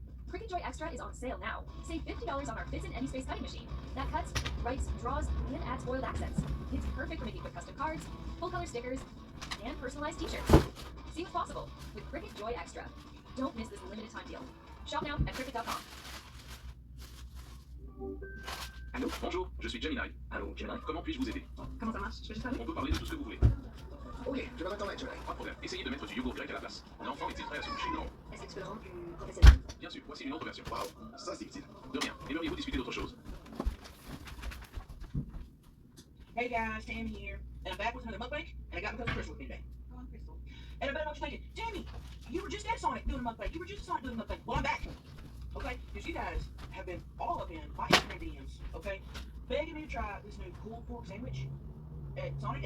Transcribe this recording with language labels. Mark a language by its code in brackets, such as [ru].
[en] Cricut Joy Extra is on sale now. Save $50 on our Fits in Any Space cutting machine. That cuts, writes, draws, and adds foiled accents. It's perfect for making quick custom cards, full color stickers, and personalized t-shirts. See what's possible with Cricut Joy Extra. Don't miss this limited time deal. Shop now at Cricut.com. [fr] Allô, bonjour, je suis Gemini. Allô, Gemini. Comment puis-je vous aider? Comment ça marche? Je peux juste parler? On peut parler de tout ce que vous voulez. Ok, je vais attendre, Gemini. Pas de problème. Essayez de mettre du yogourt grec à la place. L'enfant est-il prêt à se coucher? Non. Est-ce que tu peux le rendre plus professionnel? Bien sûr, voici une autre version. Waouh, ça c'est utile. De rien. Aimeriez-vous discuter d'autre chose? [en] Hey guys, Tammy here, and I'm back with another mukbang, and I got my cousin Crystal with me today. Oh, I'm Crystal. And I bet what you're thinking, Tammy, you were just at Sonic doing a mukbang. You were just at Sonic doing a mukbang. Well, I'm back. Okay, because you guys have been all up in my Instagram DMs. Okay, begging me to try this new pulled pork sandwich at Sonic.